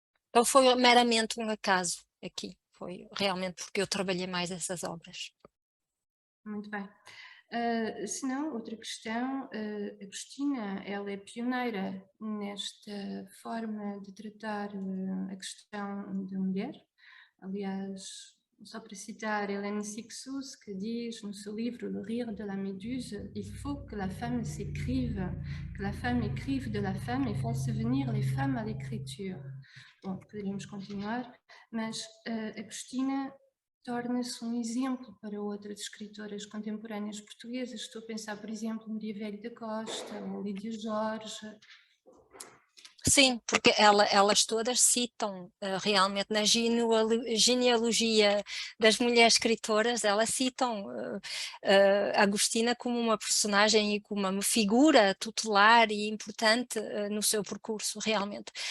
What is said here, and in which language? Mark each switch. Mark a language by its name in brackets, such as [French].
[Portuguese] Então foi meramente um acaso aqui, foi realmente porque eu trabalhei mais essas obras. Muito bem. Se não, outra questão, Agostina, ela é pioneira nesta forma de tratar a questão da mulher. Aliás, só para citar Hélène Cixous, que diz no seu livro [French] Le Rire de la Méduse, il faut que la femme s'écrive, que la femme écrive de la femme et fasse venir les femmes à l'écriture. [Portuguese] Bom, poderíamos continuar, mas Agostina torna-se um exemplo para outras escritoras contemporâneas portuguesas. Estou a pensar, por exemplo, Maria Velho da Costa ou Lídia Jorge. Sim, porque elas todas citam realmente na genealogia das mulheres escritoras, elas citam Agostina como uma personagem e como uma figura tutelar e importante no seu percurso, realmente.